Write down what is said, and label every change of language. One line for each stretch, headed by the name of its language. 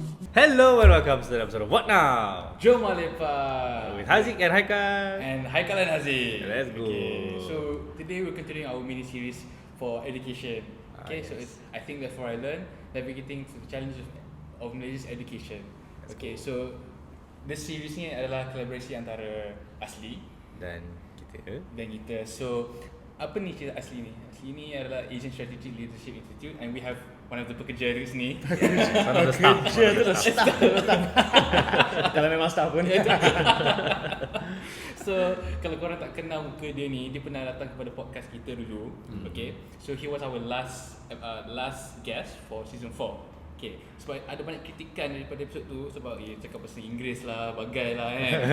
English: Hello and welcome to the episode of What Now? Jom Lepas With Haziq and Haikal. and Haikal and Haziq. Let's go. Okay, so today we're continuing our mini series for education. Okay, so yes. I think that's what I learned, navigating the challenges of Malaysia's education. Okay, so this series
Malay: ni adalah kolaborasi antara Asli Dan kita dan kita. So apa ni cerita Asli ni? Asli ni adalah Asian Strategic Leadership Institute,
English: and we have one of the
Malay: pekerja di sini.
English: One of the staff.
Malay: kalau memang staff pun. So kalau korang tak kenal muka dia ni, dia pernah datang kepada podcast kita dulu.
English: Okay, so he was our last guest for season 4.
Malay: Okay, sebab ada banyak kritikan daripada episod tu, sebab cakap bahasa Inggeris lah, bagai lah kan.